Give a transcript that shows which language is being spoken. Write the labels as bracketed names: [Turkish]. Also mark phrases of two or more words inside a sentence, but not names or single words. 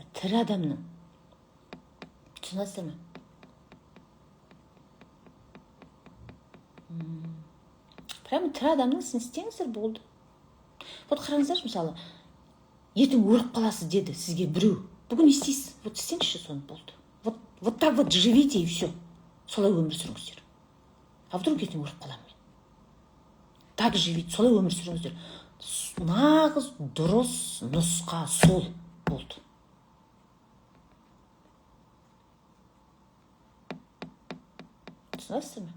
[Kazakh] Тірі адамның. Түсінесіздер ме? Прямо тірі адамның ісін істеңіздер, болды. Вот қараңыздар, мысалы, ертең өліп қаласыз деді сізге біреу. Бүгін істейсіз, вот істеңізші соны, болды. [Russian] Вот так вот живите и все. [Kazakh] Солай өмір сүріңіздер. [Russian] А вдруг [Kazakh] ертең өліп қаламын мен? [Russian] Так живите, [Kazakh] солай өмір сүріңіздер. Нағыз дұрыс нұсқа сол, болды. Түсінесіздер ме?